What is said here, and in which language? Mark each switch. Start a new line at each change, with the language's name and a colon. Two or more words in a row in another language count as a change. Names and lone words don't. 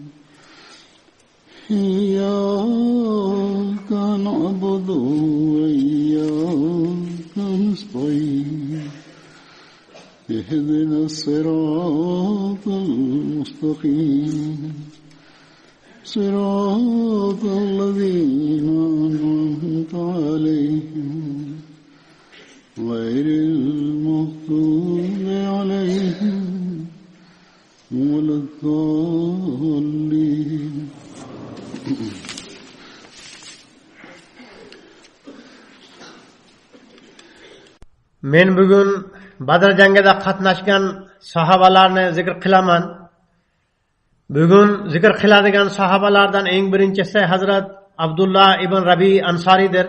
Arabic: إياك نعبد وإياك نستعين اهدنا الصراط المستقيم صراط الذين أنعمت عليهم غير المغضوب عليهم ولا الضالين.
Uzbek: Men bugun Badr jangida qatnashgan sahobalarni zikr qilaman. Bugun zikr qiladigan sahobalardan eng birinchisi Hazrat Abdullah ibn Rabi Ansoridir.